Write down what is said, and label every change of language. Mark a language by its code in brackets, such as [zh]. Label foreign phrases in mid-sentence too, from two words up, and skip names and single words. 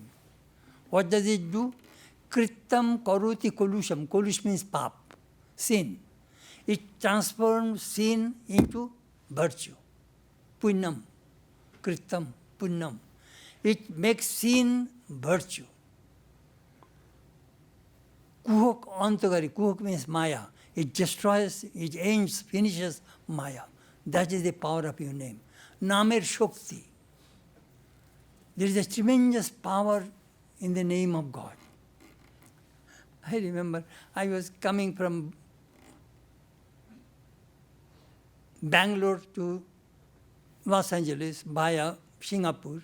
[en] What does it do? [sa] Kritam Karoti Kolusham. [en] Kolush means pap, sin. It transforms sin into virtue. [sa] Punyam, Kritam, Punyam. [en] It makes sin virtue. [sa] Kuhok antagari. [en] Kuhok means Maya. It destroys, it ends, finishes Maya. That is the power of your name. [bn] Namer Shokti. [en] There is a tremendous power in the name of God. I remember I was coming from Bangalore to Los Angeles via Singapore.